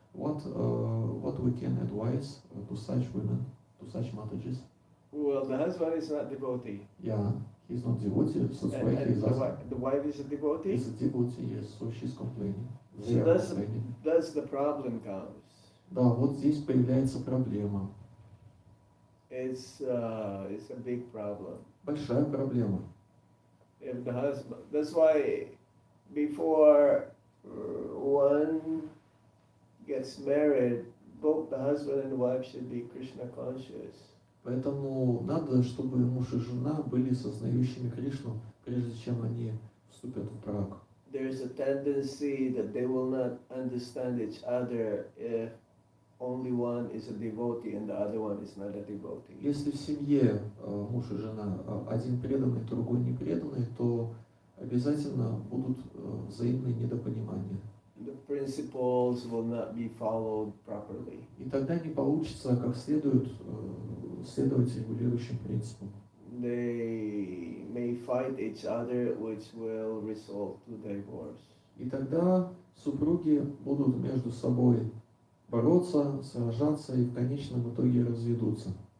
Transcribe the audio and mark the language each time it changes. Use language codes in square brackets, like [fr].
[en] What we can advise to such women, to such matages? Well, the husband is not devotee. Yeah, he's not devotee, so that's why And he's asking. the wife is a devotee. He's a devotee, yes, so she's complaining. So They are complaining. that's the problem comes. [ru] Да, вот здесь появляется проблема. [en] It's a big problem. [ru] Большая проблема. [en] If the husband, that's why before one gets married, both the husband and the wife should be Krishna conscious. [ru] Поэтому надо, чтобы муж и жена были сознающими Кришну, прежде чем они вступят в брак. [en] There's a tendency that they will not understand each other if only one is a devotee and the other one is not a devotee. [ru] Если в семье муж и жена один преданный, другой не преданный, то обязательно будут взаимные недопонимания. [en] The principles will not be followed properly. [ru] И тогда не получится как следует следовать регулирующим принципам. [en] They may fight each other, which will result to divorce. [ru] И тогда супруги будут между собой бороться, сражаться и в конечном итоге разведутся.